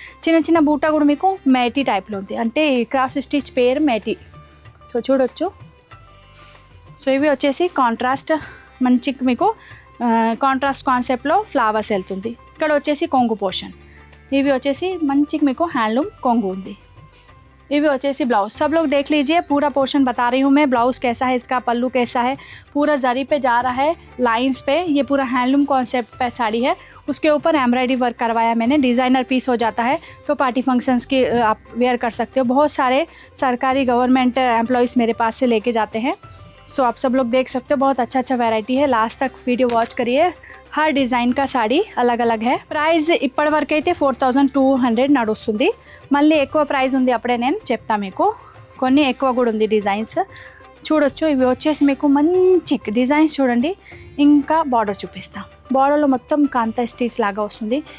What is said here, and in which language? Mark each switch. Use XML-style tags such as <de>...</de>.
<te>చిన్న బూటా కూడా మీకు మేటీ టైప్లో ఉంది, అంటే క్రాస్ స్టిచ్ పేరు మేటీ. సో చూడొచ్చు. సో ఇవి వచ్చేసి కాంట్రాస్ట్, మంచి మీకు కాంట్రాస్ట్ కాన్సెప్ట్లో ఫ్లవర్స్ వెళ్తుంది. ఇక్కడ వచ్చేసి కొంగు పోర్షన్, ఇవి వచ్చేసి మంచి మీకు హ్యాండ్లూమ్ కొంగు ఉంది. इवी वैसे</te> <hi>ब्लाउज सब लोग देख लीजिए, पूरा पोर्शन बता रही हूँ मैं. ब्लाउज कैसा है, इसका पल्लू कैसा है, पूरा जरी पे जा रहा है, लाइंस पे. ये पूरा हैंडलूम कॉन्सेप्ट पे साड़ी है, उसके ऊपर एम्ब्रॉयडरी वर्क करवाया मैंने. डिज़ाइनर पीस हो जाता है तो पार्टी फंक्शंस की आप वेयर कर सकते हो. बहुत सारे सरकारी गवर्नमेंट एम्प्लॉयज़ मेरे पास से लेके जाते हैं. सो आप सब लोग देख सकते हो, बहुत अच्छा वैरायटी है. लास्ट तक वीडियो वॉच करिए. हर डिज़ाइन का साड़ी अलग अलग है.</hi> <te>ప్రైస్ ఇప్పటి వరకు అయితే 4200 నడుస్తుంది. మళ్ళీ ఎక్కువ ప్రైస్ ఉంది, అప్పుడే నేను చెప్తా మీకు. కొన్ని ఎక్కువ కూడా ఉంది డిజైన్స్ చూడొచ్చు. ఇవి వచ్చేసి మీకు మంచి డిజైన్స్ చూడండి. ఇంకా బార్డర్ చూపిస్తాం. బార్డర్లో మొత్తం కాంతా స్టీచ్ లాగా వస్తుంది.</te>